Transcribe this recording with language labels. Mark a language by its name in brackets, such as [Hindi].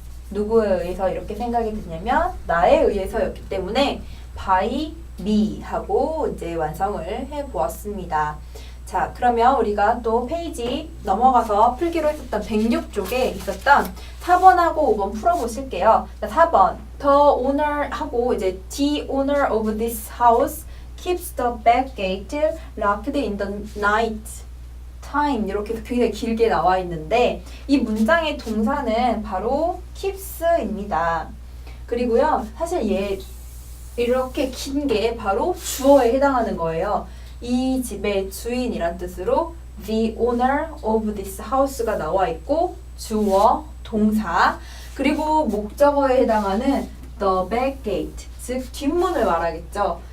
[Korean] 누구에 의해서 이렇게 생각이 드냐면 나에 의해서였기 때문에 by me 하고 이제 완성을 해 보았습니다. 자, 그러면 우리가 또 페이지 넘어가서 풀기로 했었던 106쪽에 있었던 4번하고 5번 풀어보실게요. [English] 자, 4번 The owner 하고 이제 The owner of this house keeps the back gate locked in the night time 이렇게 굉장히 길게 나와 있는데 이 문장의 동사는 바로 keeps입니다. [Korean] 그리고요, 사실 얘 이렇게 긴 게 바로 주어에 해당하는 거예요. 이 집의 주인이란 뜻으로 the owner of this house 가 나와 있고 주어, 동사, 그리고 목적어에 해당하는 the back gate, 즉 뒷문을 말하겠죠.